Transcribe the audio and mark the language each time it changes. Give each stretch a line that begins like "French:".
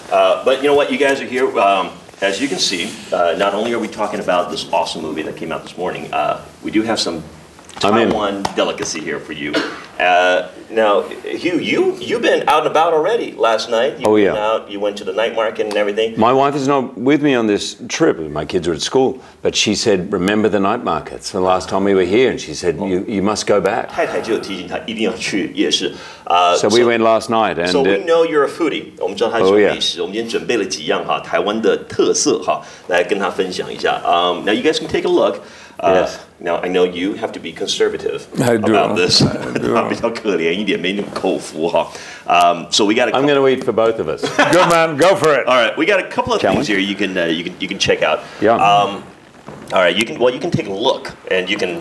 English: But you know what? You guys are here. As you can see, not only are we talking about this awesome movie that came out this morning, we do have some Taiwan delicacy here for you. Now, Hugh, you've been out and about already. Last night, you went out. You went to the night market and everything. My wife is not with me on this trip. My kids are at school, but she said, "Remember the night markets." The last time we were here, and she said, "You must go back."
Chinese: 太太就有提醒他一定要去夜市。
English: So we went last night, and so we know you're a foodie.
Chinese: 我们知道他是美食。我们今天准备了几样哈，台湾的特色哈，来跟他分享一下。
English: Now you guys can take a look. Yes. Now I know you have to be conservative about this.
Chinese: 比较可怜一点，没那么口福哈。
English: So we got. I'm going to eat for both of us. Good man, go for it. All right, we got a couple of things here you can check out. Yeah. All right, you can take a look and you can.